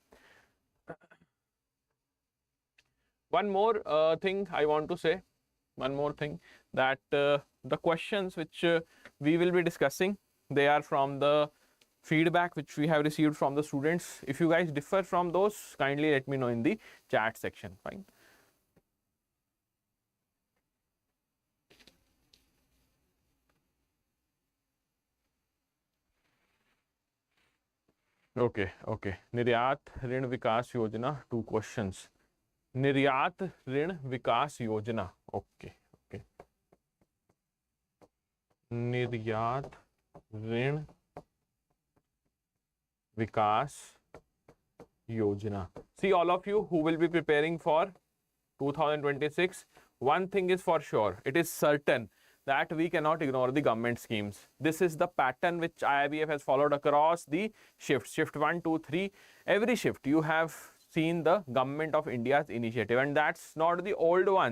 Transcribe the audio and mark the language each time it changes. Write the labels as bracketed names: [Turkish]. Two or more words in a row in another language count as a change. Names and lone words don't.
[English] One more thing I want to say. One more thing, that the questions which we will be discussing, they are from the feedback which we have received from the students. If you guys differ from those, kindly let me know in the chat section. Fine. Okay. Niryat Rin Vikas Yojana, 2 questions. Niryat Rin Vikas Yojana. Okay. Niryat Rin Vikas Yojana. See, all of you who will be preparing for 2026, one thing is for sure, it is certain that we cannot ignore the government schemes. This is the pattern which IIBF has followed across the shifts. Shift 1, 2, 3. Every shift you have seen the government of India's initiative, and that's not the old ones.